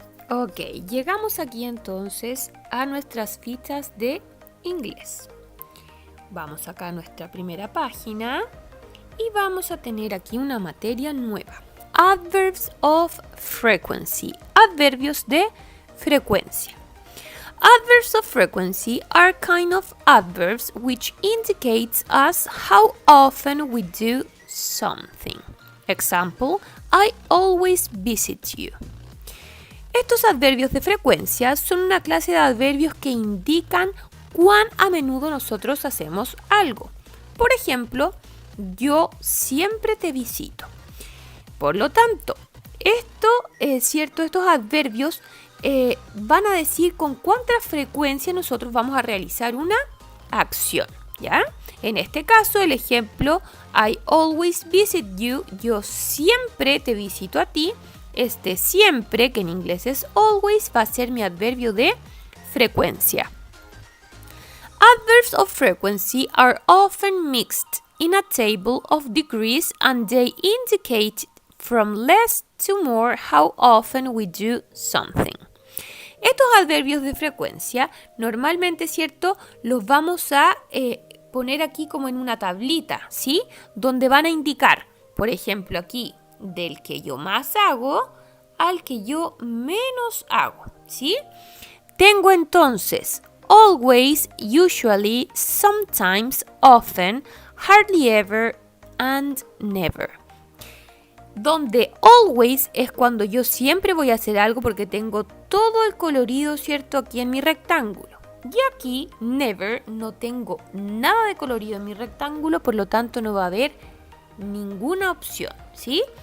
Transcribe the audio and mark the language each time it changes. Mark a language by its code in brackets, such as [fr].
[es] Ok, llegamos aquí entonces a nuestras fichas de inglés. Vamos acá a nuestra primera página y vamos a tener aquí una materia nueva. [en] Adverbs of frequency. [es] Adverbios de frecuencia. [en] Adverbs of frequency are kind of adverbs which indicates us how often we do something. Example, I always visit you. [es] Estos adverbios de frecuencia son una clase de adverbios que indican cuán a menudo nosotros hacemos algo. Por ejemplo, yo siempre te visito. Por lo tanto, estos adverbios van a decir con cuánta frecuencia nosotros vamos a realizar una acción, ¿ya? En este caso, el ejemplo, [en] I always visit you, [es] yo siempre te visito a ti. Este siempre, que en inglés es always, va a ser mi adverbio de frecuencia. [en] Adverbs of frequency are often mixed in a table of degrees and they indicate from less to more how often we do something. [es] Estos adverbios de frecuencia, normalmente, ¿cierto?, los vamos a poner aquí como en una tablita, ¿sí? Donde van a indicar, por ejemplo, aquí, del que yo más hago al que yo menos hago, ¿sí? Tengo entonces [en] always, usually, sometimes, often, hardly ever and never. [es] Donde always es cuando yo siempre voy a hacer algo porque tengo todo el colorido, ¿cierto?, aquí en mi rectángulo. Y aquí, never, no tengo nada de colorido en mi rectángulo, por lo tanto no va a haber ninguna opción, ¿sí?